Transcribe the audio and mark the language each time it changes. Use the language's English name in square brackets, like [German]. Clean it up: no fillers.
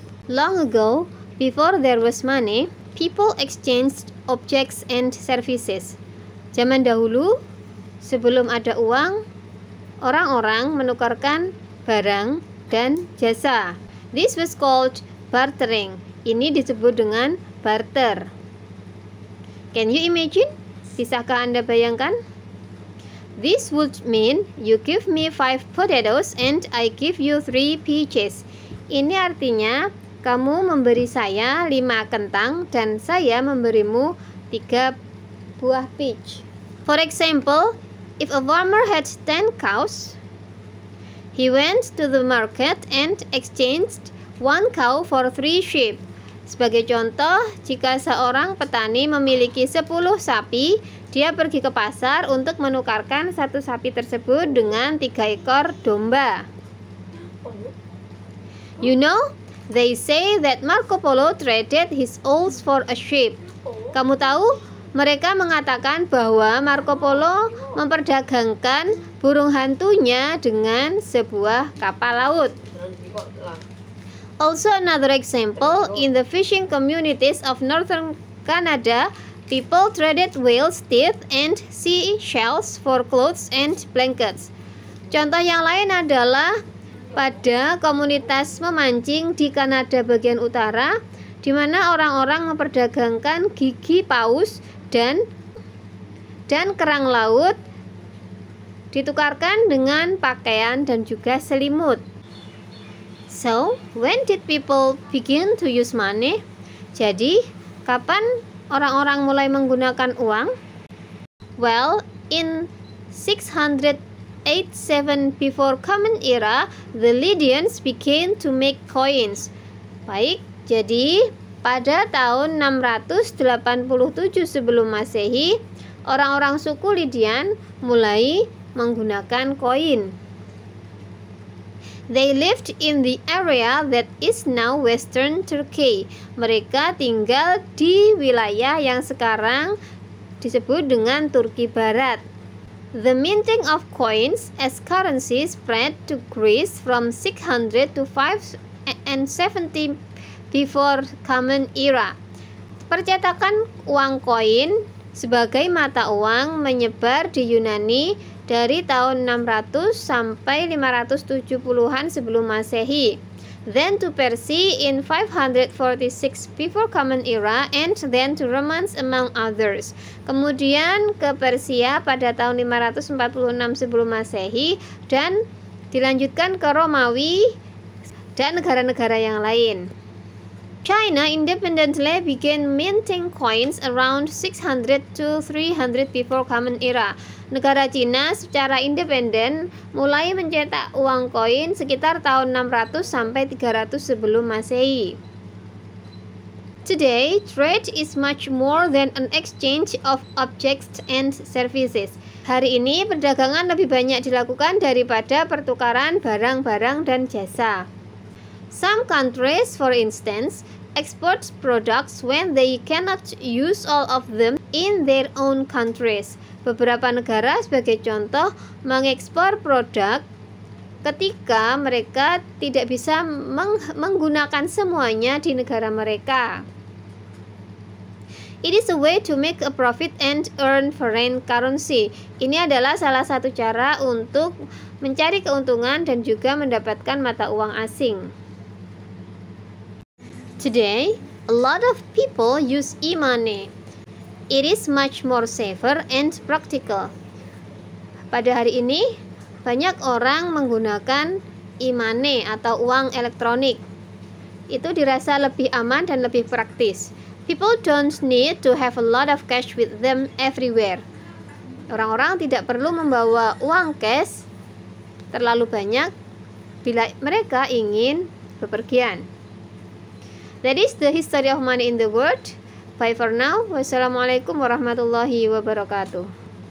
[English] Long ago, before there was money, people exchanged objects and services. [Indonesian] Zaman dahulu, sebelum ada uang, orang-orang menukarkan barang dan jasa. [English] This was called bartering. [Indonesian] Ini disebut dengan barter. [English] Can you imagine? [Indonesian] Bisakah Anda bayangkan? [English] This would mean you give me 5 potatoes and I give you 3 peaches. [Indonesian] Ini artinya kamu memberi saya 5 kentang dan saya memberimu 3 buah peach. [English] For example, if a farmer had 10 cows, he went to the market and exchanged 1 cow for 3 sheep. [Indonesian] Sebagai contoh, jika seorang petani memiliki 10 sapi, dia pergi ke pasar untuk menukarkan 1 sapi tersebut dengan 3 ekor domba. [English] You know, they say that Marco Polo traded his owls for a sheep. [Indonesian] Kamu tahu, mereka mengatakan bahwa Marco Polo memperdagangkan burung hantunya dengan sebuah kapal laut. [English] Also another example, in the fishing communities of northern Canada, people traded whales' teeth and seashells for clothes and blankets. [Indonesian] Contoh yang lain adalah pada komunitas memancing di Kanada bagian utara, di mana orang-orang memperdagangkan gigi paus dan kerang laut ditukarkan dengan pakaian dan juga selimut. [English] So, when did people begin to use money? [Indonesian] Jadi, kapan orang-orang mulai menggunakan uang? [English] Well, in 687 before Common Era, the Lydians began to make coins. [Indonesian] Baik, jadi pada tahun 687 sebelum Masehi, orang-orang suku Lydian mulai menggunakan koin. [English] They lived in the area that is now Western Turkey. [Indonesian] Mereka tinggal di wilayah yang sekarang disebut dengan Turki Barat. [English] The minting of coins as currency spread to Greece from 600 to 570 before Common Era. [Indonesian] Percetakan uang koin sebagai mata uang menyebar di Yunani dari tahun 600 sampai 570-an sebelum Masehi. [English] Then to Persia in 546 before Common Era and then to Romans among others. [Indonesian] Kemudian ke Persia pada tahun 546 sebelum Masehi dan dilanjutkan ke Romawi dan negara-negara yang lain. [English] China independently began minting coins around 600 to 300 before Common Era. [Indonesian] Negara Cina secara independen mulai mencetak uang koin sekitar tahun 600 sampai 300 sebelum Masehi. [English] Today, trade is much more than an exchange of objects and services. [Indonesian] Hari ini perdagangan lebih banyak dilakukan daripada pertukaran barang-barang dan jasa. [English] Some countries, for instance, export products when they cannot use all of them in their own countries. [Indonesian] Beberapa negara sebagai contoh mengekspor produk ketika mereka tidak bisa menggunakan semuanya di negara mereka. [English] It is a way to make a profit and earn foreign currency. [Indonesian] Ini adalah salah satu cara untuk mencari keuntungan dan juga mendapatkan mata uang asing. [English] Today, a lot of people use e-money. It is much more safer and practical. [Indonesian] Pada hari ini, banyak orang menggunakan e-money atau uang elektronik. Itu dirasa lebih aman dan lebih praktis. [English] People don't need to have a lot of cash with them everywhere. [Indonesian] Orang-orang tidak perlu membawa uang cash terlalu banyak bila mereka ingin bepergian. [English] That is the history of money in the world. Bye for now. [Arabic] Wassalamualaikum warahmatullahi wabarakatuh.